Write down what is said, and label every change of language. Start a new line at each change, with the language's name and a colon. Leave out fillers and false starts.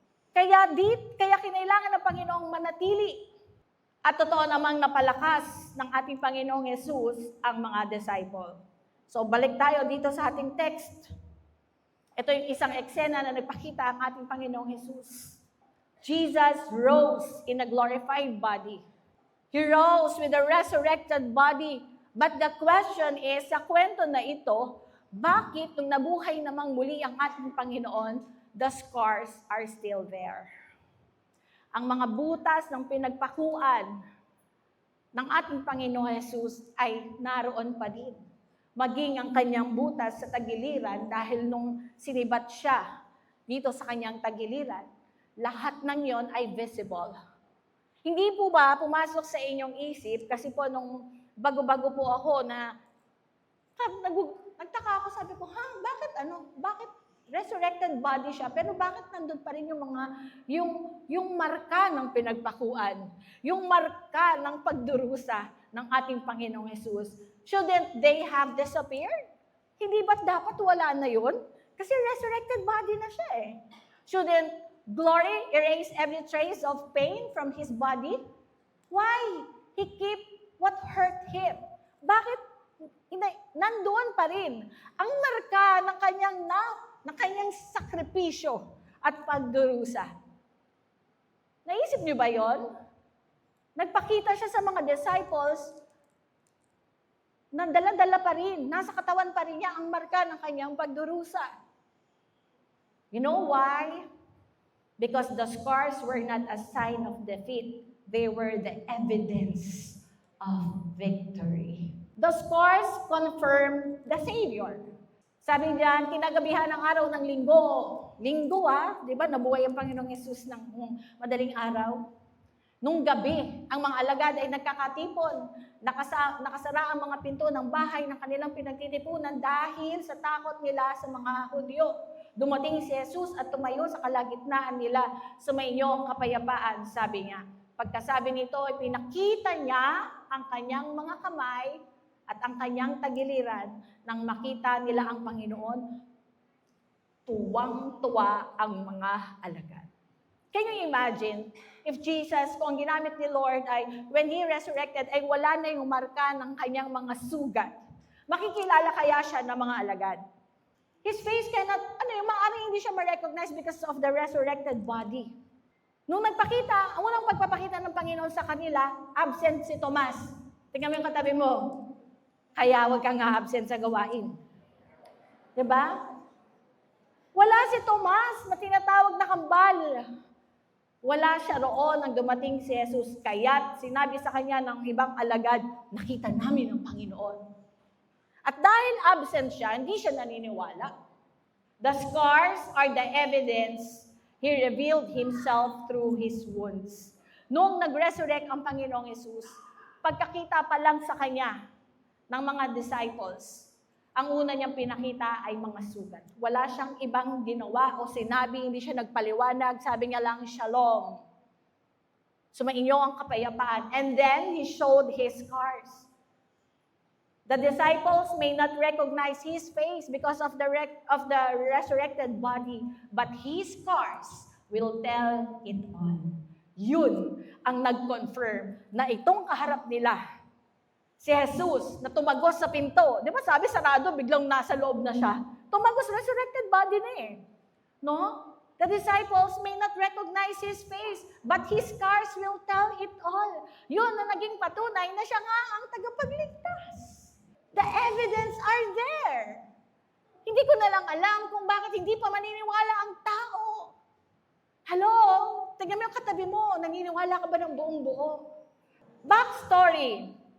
Filipino: Kaya kinailangan ng Panginoong manatili. At totoo namang napalakas ng ating Panginoong Yesus ang mga disciple. So balik tayo dito sa ating text. Ito yung isang eksena na nagpakita ang ating Panginoong Hesus.
English: Jesus rose in a glorified body. He rose with a resurrected body. But the question is,
Filipino: sa kwento na ito, bakit nung nabuhay namang muli ang ating Panginoon,
English: the scars are still there?
Filipino: Ang mga butas ng pinagpakuan ng ating Panginoong Hesus ay naroon pa din. Maging ang kanyang butas sa tagiliran dahil nung sinibat siya dito sa kanyang tagiliran, lahat ng yon ay visible. Hindi po ba pumasok sa inyong isip, kasi po nung bago-bago po ako na nagtaka ako, sabi ko, bakit resurrected body siya, pero bakit nandun pa rin yung marka ng pinagpakuan, yung marka ng pagdurusa ng ating Panginoong Hesus?
English: Shouldn't they have disappeared?
Filipino: Hindi ba't dapat wala na yun? Kasi resurrected body na siya eh.
English: Shouldn't glory erase every trace of pain from his body? Why? He keep what hurt him.
Filipino: Bakit nandoon pa rin ang marka ng kanyang sakripisyo at pagdurusa? Naisip niyo ba yon? Nagpakita siya sa mga disciples na dala-dala pa rin, nasa katawan pa rin niya ang marka ng kanyang pagdurusa.
English: You know why? Because the scars were not a sign of defeat. They were the evidence of victory. The scars confirm the Savior.
Filipino: Sabi diyan, kinagabihan ng araw ng linggo. Linggo di ba? Nabuhay ang Panginoong Hesus ng madaling araw. Nung gabi, ang mga alagad ay nagkakatipon. Nakasara ang mga pinto ng bahay ng kanilang pinagtitipunan dahil sa takot nila sa mga Hudyo. Dumating si Jesus at tumayo sa kalagitnaan nila, sumainyo ang kapayapaan, sabi niya. Pagkasabi nito, ipinakita niya ang kanyang mga kamay at ang kanyang tagiliran. Nang makita nila ang Panginoon, tuwang-tuwa ang mga alagad.
English: Can you imagine if Jesus,
Filipino: kung ginamit ni Lord ay
English: when He resurrected,
Filipino: ay wala na yung marka ng kanyang mga sugat. Makikilala kaya siya ng mga alagad?
English: His face cannot,
Filipino: maaaring hindi siya ma-recognize
English: because of the resurrected body.
Filipino: Nung nagpakita, ang unang pagpapakita ng Panginoon sa kanila, absent si Tomas. Tingnan mo yung katabi mo. Kaya huwag kang absent sa gawain. Diba? Wala si Tomas na tinatawag na kambal. Wala siya roon nang dumating si Jesus. Kaya't sinabi sa kanya ng ibang alagad, nakita namin ang Panginoon. At dahil absent siya, hindi siya naniniwala.
English: The scars are the evidence He revealed Himself through His wounds.
Filipino: Noong nag-resurrect ang Panginoong Jesus, pagkakita pa lang sa Kanya ng mga disciples, ang una niyang pinakita ay mga sugat. Wala siyang ibang ginawa o sinabi, hindi siya nagpaliwanag, sabi niya lang, Shalom. Sumainyo ang kapayapaan.
English: And then, He showed His scars. The disciples may not recognize His face because of the resurrected body, but His scars will tell it all.
Filipino: Yun ang nag-confirm na itong kaharap nila, si Jesus na tumagos sa pinto. Di ba sabi sarado, biglang nasa loob na siya. Tumagos, resurrected body na No?
English: The disciples may not recognize His face, but His scars will tell it all.
Filipino: Yun na naging patunay na siya nga ang tagapagligtas.
English: The evidence are there.
Filipino: Hindi ko na lang alam kung bakit hindi pa maniniwala ang tao. Hello? Tignan mo yung katabi mo, naniniwala ka ba ng buong buo? Backstory.